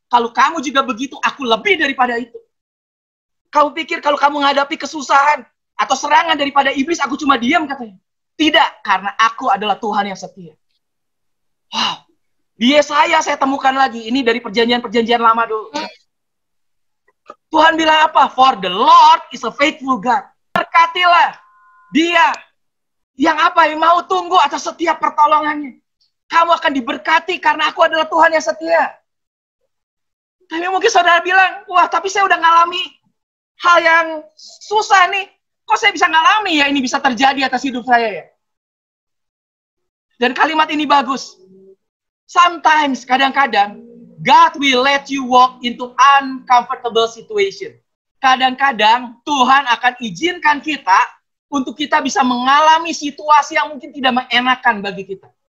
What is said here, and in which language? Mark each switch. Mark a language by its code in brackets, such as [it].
[id] Kalau kamu juga begitu, aku lebih daripada itu. Kamu pikir kalau kamu menghadapi kesusahan atau serangan daripada iblis, aku cuma diam, katanya. Tidak, karena aku adalah Tuhan yang setia. Wow. Di Yesaya saya temukan lagi. Ini dari perjanjian-perjanjian lama dulu. Tuhan bilang apa? [en] For the Lord is a faithful God. [id] Berkatilah Dia yang apa? Yang mau tunggu atas setiap pertolongannya. Kamu akan diberkati karena aku adalah Tuhan yang setia. Tapi mungkin saudara bilang, wah tapi saya udah ngalami hal yang susah nih. Kok saya bisa ngalami ya ini bisa terjadi atas hidup saya ya? Dan kalimat ini bagus. Sometimes, kadang-kadang, [en] God will let you walk into uncomfortable situation. [id] Kadang-kadang, Tuhan akan izinkan kita untuk kita bisa mengalami situasi yang mungkin tidak mengenakan bagi kita.